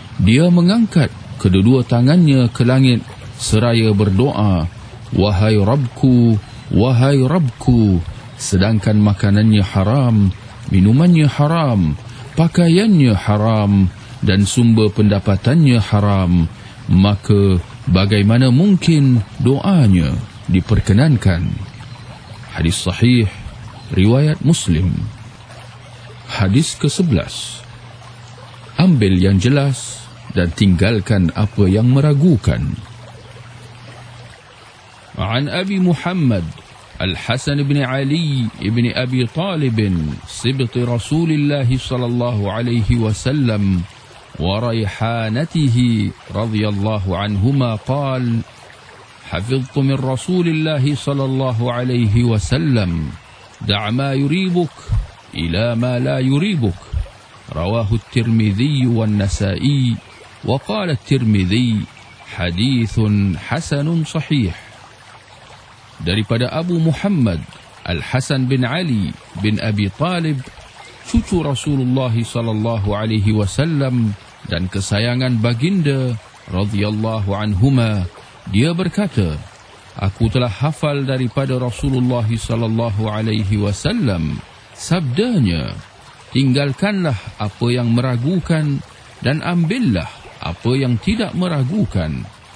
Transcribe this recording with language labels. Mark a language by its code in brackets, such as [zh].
[ms] dia mengangkat kedua tangannya ke langit seraya berdoa, wahai Rabbku, wahai Rabbku, sedangkan makanannya haram, minumannya haram, pakaiannya haram dan sumber pendapatannya haram, maka bagaimana mungkin doanya diperkenankan? Hadis sahih riwayat Muslim. Hadis ke-11. Ambil yang jelas dan tinggalkan apa yang meragukan. [ar] An Abi Muhammad Al-Hasan ibn Ali ibn Abi Talib sibti Rasulullah sallallahu alaihi wasallam وريحانته رضي الله عنهما قال حفظت من رسول الله صلى الله عليه وسلم دع ما يريبك إلى ما لا يريبك رواه الترمذي والنسائي وقال الترمذي حديث حسن صحيح. [ms] Daripada أبو محمد الحسن بن علي بن أبي طالب cucu [ar] رسول الله صلى الله عليه وسلم [ms] dan kesayangan baginda radhiyallahu anhuma, dia berkata, aku telah hafal daripada Rasulullah sallallahu alaihi wasallam sabdanya, tinggalkanlah apa yang meragukan dan ambillah apa yang tidak meragukan.